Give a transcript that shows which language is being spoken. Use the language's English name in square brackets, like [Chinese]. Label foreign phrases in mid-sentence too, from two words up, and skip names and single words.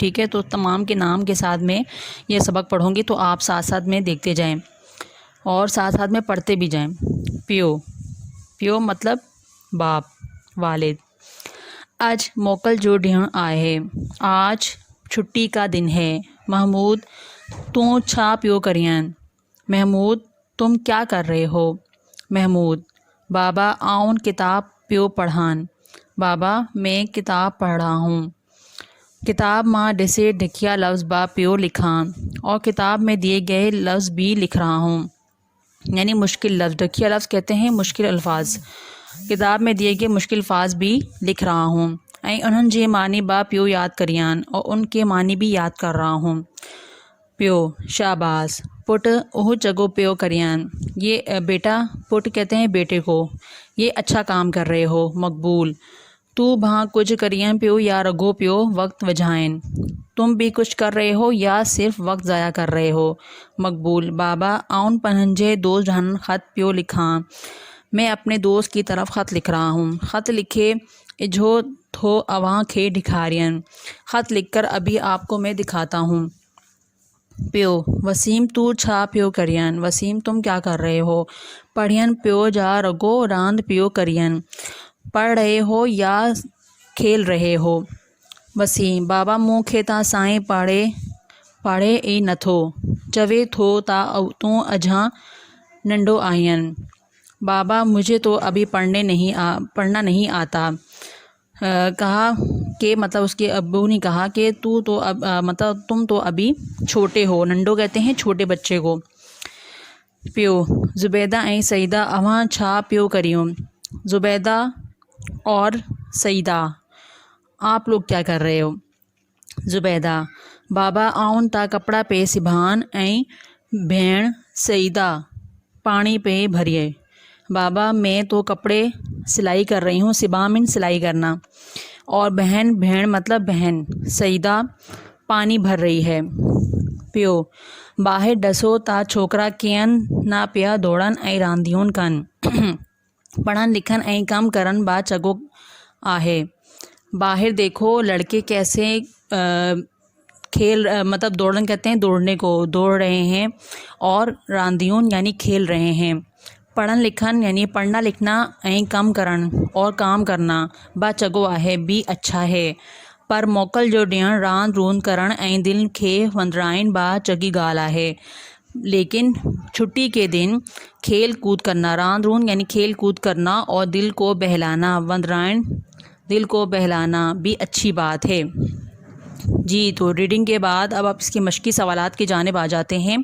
[Urdu] ٹھیک ہے، تو تمام کے نام کے ساتھ میں یہ سبق پڑھوں گی، تو آپ ساتھ ساتھ میں دیکھتے جائیں اور ساتھ ساتھ میں پڑھتے بھی جائیں. پیو، پیو مطلب باپ، والد. [Sindhi] आज मोकल जो डियण आए है, [Urdu] آج چھٹی کا دن ہے. [Sindhi] महमूद तू छा पियो करियन। [Urdu] محمود تم کیا کر رہے ہو? [Sindhi] महमूद बाबा आउन किताब पियो पढ़ान। [Urdu] بابا میں کتاب پڑھ رہا ہوں. [Sindhi] किताब माँ डिसे ढकिया लफ्ज़ बा पियो लिखा, [Urdu] اور کتاب میں دیے گئے لفظ بھی لکھ رہا ہوں. یعنی مشکل لفظ, [Sindhi] ढकिया लफ्ज़ [Urdu] کہتے ہیں مشکل الفاظ. کتاب میں دیے گئے مشکل الفاظ بھی لکھ رہا ہوں. [Sindhi] ऐं उन्हनि जे मानी बा पियो याद करियान, [Urdu] اور ان کے معانی بھی یاد کر رہا ہوں. [Sindhi] पियो शाबाश। पुट ओह जगो पियो करियान। [Urdu] یہ بیٹا، پٹ کہتے ہیں بیٹے کو. یہ اچھا کام کر رہے ہو. [Sindhi] मकबूल तू भा कुछ करियन पियो या रगो पियो वक्त वजायन। [Urdu] تم بھی کچھ کر رہے ہو یا صرف وقت ضائع کر رہے ہو? [Sindhi] मकबूल बाबा आउन पनंजे दोस्त जहन ख़त पियो लिखा। [Urdu] میں اپنے دوست کی طرف خط لکھ رہا ہوں. [Sindhi] ख़त लिखे इजो थो अवां खे दिखारियन। [Urdu] خط لکھ کر ابھی آپ کو میں دکھاتا ہوں. [Sindhi] पियो वसीम तू छा पियो करियन। [Urdu] وسیم تم کیا کر رہے ہو? [Sindhi] पढ़ियन पियो जा रगो रांद पियो करियन। [Urdu] پڑھ رہے ہو یا کھیل رہے ہو? [Sindhi] वसीम बाबा मूँ खे ता साईं पाड़े ई नथो चवे थो ता तू अझा नंढो आयन। [Urdu] بابا مجھے تو ابھی پڑھنا نہیں آتا. کہا کہ مطلب اس کے ابو نے کہا کہ تو تو مطلب تم تو ابھی چھوٹے ہو. نڈھو کہتے ہیں چھوٹے بچے کو. [Sindhi] पियो ज़ुबैदा ऐं सईदा अवां छा पियो करियो। [Urdu] زبیدہ اور سعیدہ آپ لوگ کیا کر رہے ہو? [Sindhi] ज़ुबैदा बाबा आउन ता कपड़ा पे सिभान ऐं भेण सईदा पानी पे भरिए। [Urdu] بابا میں تو کپڑے سلائی کر رہی ہوں. [Sindhi] सिबा मिन [Urdu] سلائی کرنا، اور بہن، بھیݨ مطلب بہن، سعیدہ پانی بھر رہی ہے. [Sindhi] पियो बाहिर डसो ता छोकरा कियन ना पिया दौड़न ऐं रांदियूं कन। पढ़न लिखन ऐं कम करन बा चगो आहे। [Urdu] باہر دیکھو لڑکے کیسے مطلب دوڑن کہتے ہیں دوڑنے کو، دوڑ رہے ہیں، اور راندیوں یعنی کھیل رہے ہیں. [Sindhi] पढ़न लिखन [Urdu] یعنی پڑھنا لکھنا, [Sindhi] ऐं कम करन [Urdu] اور کام کرنا, [Sindhi] बा चगो आहे [Urdu] بھی اچھا ہے. [Sindhi] पर मोकल जो डियण रांद रूंद करण ऐं दिल खे वंदराइन बा चगी ॻाल्हि आहे। [Urdu] لیکن چھٹی کے دن کھیل کود کرنا, [Sindhi] रांद रूंद [Urdu] یعنی کھیل کود کرنا، اور دل کو بہلانا، وندرائن دل کو بہلانا بھی اچھی بات ہے. جی، تو ریڈنگ کے بعد اب آپ اس کے مشقی سوالات کی جانب آ جاتے ہیں.